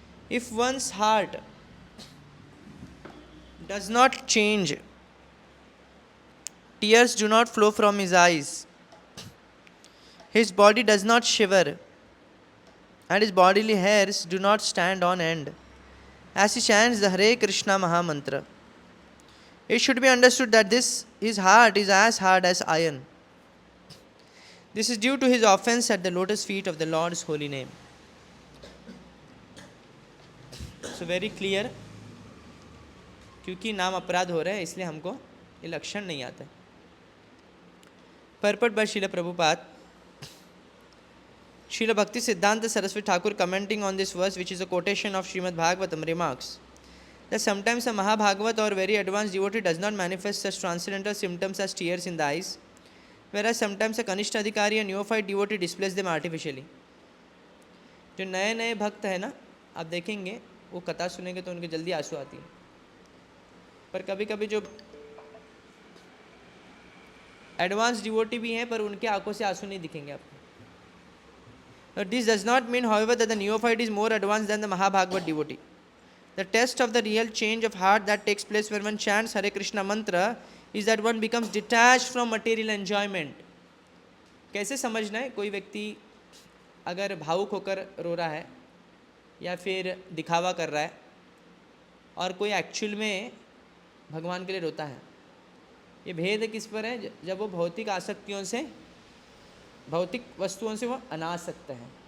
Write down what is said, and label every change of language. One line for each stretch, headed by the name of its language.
English: If one's heart does not change, tears do not flow from his eyes, his body does not shiver, and his bodily hairs do not stand on end, as he chants the Hare Krishna Mahamantra, it should be understood that his heart is as hard as iron. This is due to his offense at the lotus feet of the Lord's holy name. So very clear,
Hindi: क्योंकि नाम अपराध हो रहा है इसलिए हमको ये लक्षण नहीं आता है।
English: Purport by Srila Prabhupada. Srila Bhakti Siddhanta Saraswati Thakur, commenting on this verse, which is a quotation of Srimad Bhagavatam, remarks that sometimes a Mahabhagavat or very advanced devotee does not manifest such transcendental symptoms as tears in the eyes, whereas sometimes a Kanishta Adhikari, a neophyte devotee, displays them artificially.
Hindi: जो नए नए भक्त है ना, आप देखेंगे वो कथा सुनेंगे तो उनके जल्दी आंसू आती है, पर कभी कभी जो एडवांस डिवोटी भी हैं पर उनके आंखों से आंसू नहीं दिखेंगे आपको.
English: This does not mean, however, that the neophyte is more advanced than the Mahabhagavat devotee. The test of the real change of heart that takes place when one chants Hare Krishna mantra is that one becomes detached from material enjoyment.
Hindi: कैसे समझना है? कोई व्यक्ति अगर भावुक होकर रो रहा है या फिर दिखावा कर रहा है और कोई एक्चुअल में भगवान के लिए रोता है, ये भेद किस पर है? जब वो भौतिक आसक्तियों से, भौतिक वस्तुओं से वो अनासक्त है.